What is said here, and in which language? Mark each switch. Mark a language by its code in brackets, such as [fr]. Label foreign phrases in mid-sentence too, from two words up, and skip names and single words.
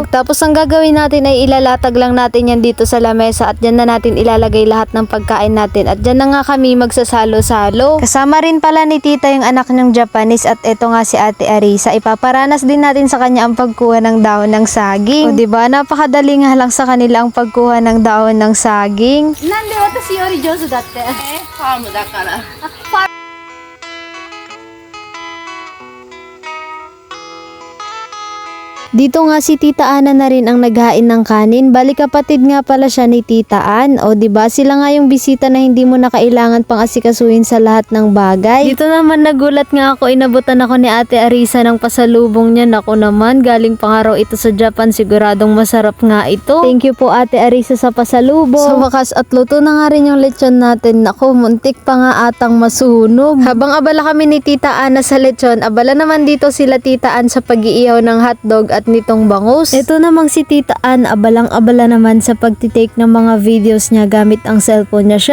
[tl] Pagtapos ang gagawin natin ay ilalatag lang natin yan dito sa lamesa at dyan na natin ilalagay lahat ng pagkain natin at dyan na nga kami magsasalo-salo. Kasama rin pala ni Tita yung anak niyang Japanese at eto nga si Ate Arisa. Ipaparanas din natin sa kanya ang pagkuha ng dahon ng saging. O diba, napakadali nga lang sa kanila ang pagkuha ng dahon ng saging. [ja] なんで私より上手だってファームだから。 [tl] Dito nga si Tita Ana na rin ang naghain ng kanin. Bali, kapatid nga pala siya ni Tita Ann. O diba, sila nga yung bisita na hindi mo na kailangan pang asikasuhin sa lahat ng bagay. Dito naman nagulat nga ako, inabutan ako ni Ate Arisa ng pasalubong niya. Naku naman, galing pa nga raw ito sa Japan. Siguradong masarap nga ito. [en] Thank you [tl] po Ate Arisa sa pasalubong. Sa wakas at luto na nga rin yung lechon natin. Naku, muntik pa nga atang masunog. Habang abala kami ni Tita Ana sa lechon, abala naman dito sila Tita Ann sa pag-iihaw ng hotdog at nitong bangus. Ito namang si Tita Ann, abalang-abala naman sa pagtitake ng mga videos niya gamit ang cellphone niya.